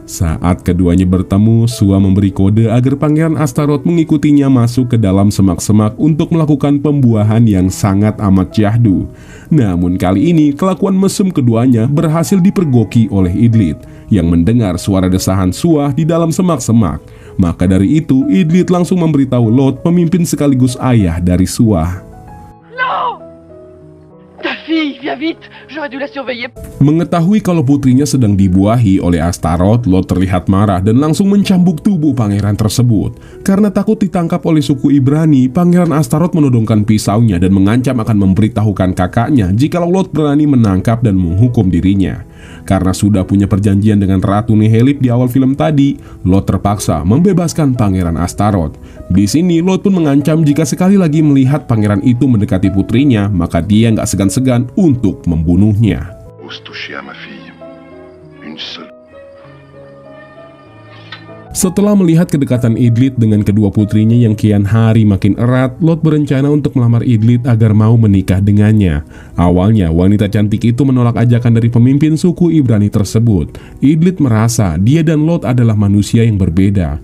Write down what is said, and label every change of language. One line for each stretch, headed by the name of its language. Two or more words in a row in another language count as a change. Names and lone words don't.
Indonesian: Saat keduanya bertemu, Suah memberi kode agar Pangeran Astaroth mengikutinya masuk ke dalam semak-semak untuk melakukan pembuahan yang sangat amat syahdu. Namun kali ini, kelakuan mesum keduanya berhasil dipergoki oleh Idlith yang mendengar suara desahan Suah di dalam semak-semak. Maka dari itu, Idlith langsung memberitahu Lot, pemimpin sekaligus ayah dari Suah.
French: Non! Ta fille, viens vite! J'aurais dû la surveiller.
Indonesian: Mengetahui kalau putrinya sedang dibuahi oleh Astaroth, Lot terlihat marah dan langsung mencambuk tubuh pangeran tersebut. Karena takut ditangkap oleh suku Ibrani, Pangeran Astaroth menodongkan pisaunya dan mengancam akan memberitahukan kakaknya jikalau Lot berani menangkap dan menghukum dirinya. Karena sudah punya perjanjian dengan Ratu Nihelip di awal film tadi, Lot terpaksa membebaskan Pangeran Astaroth. Di sini Lot pun mengancam jika sekali lagi melihat pangeran itu mendekati putrinya, maka dia nggak segan-segan untuk membunuhnya.
French: Ose toucher à ma fille. Une seule.
Indonesian: Setelah melihat kedekatan Idlith dengan kedua putrinya yang kian hari makin erat, Lot berencana untuk melamar Idlith agar mau menikah dengannya. Awalnya, wanita cantik itu menolak ajakan dari pemimpin suku Ibrani tersebut. Idlith merasa dia dan Lot adalah manusia yang berbeda.